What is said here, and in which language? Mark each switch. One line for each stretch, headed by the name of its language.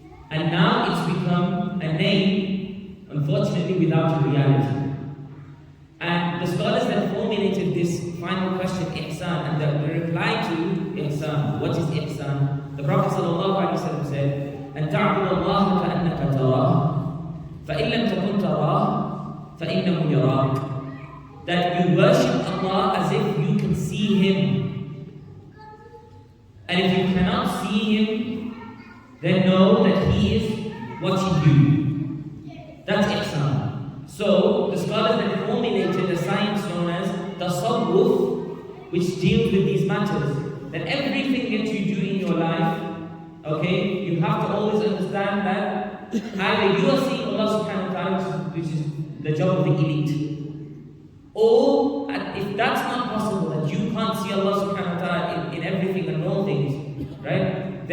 English: And now it's become a name, unfortunately, without a reality. And the scholars that formulated this final question, Ihsan, and the reply to Ihsan, what is Ihsan? The Prophet ﷺ said,
Arabic: أَن تَعْبُدَ اللَّهَ كَأَنَّكَ تَرَاهُ فَإِن لَمْ تَكُنْ تَرَاهُ فَإِنَّهُ يَرَاكَ.
English: That you worship Allah as if you can see Him. And if you cannot see Him, then know that He is watching you. That's Ihsan. So, the scholars that formulated a science known as Tasawwuf, which deals with these matters, that everything that you do in your life, okay, you have to always understand that either you are seeing Allah subhanahu wa ta'ala, which is the job of the elite, or if that's not possible, that you can't see Allah subhanahu wa ta'ala in everything and all things, right?